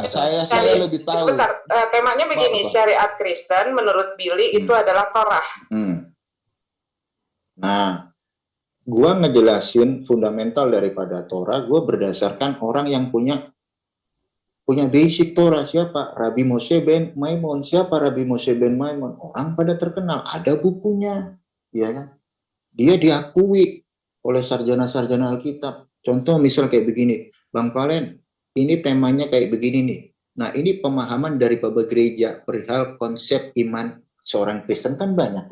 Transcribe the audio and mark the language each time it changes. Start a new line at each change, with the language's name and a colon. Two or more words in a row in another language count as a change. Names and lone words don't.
Indonesian: Enggak, saya lebih tahu. Sebentar, temanya begini, Apa? syariat Kristen menurut Billy itu adalah Torah. Nah, gua ngejelasin fundamental daripada Torah, gua berdasarkan orang yang punya basic Torah. Siapa? Rabbi Moshe ben Maimon. Siapa Rabbi Moshe ben Maimon? Orang pada terkenal, ada bukunya, ya kan? Dia diakui oleh sarjana-sarjana Alkitab. Contoh misal kayak begini, Bang Valen, ini temanya kayak begini nih. Nah, ini pemahaman dari Bapak Gereja perihal konsep iman seorang Kristen kan banyak.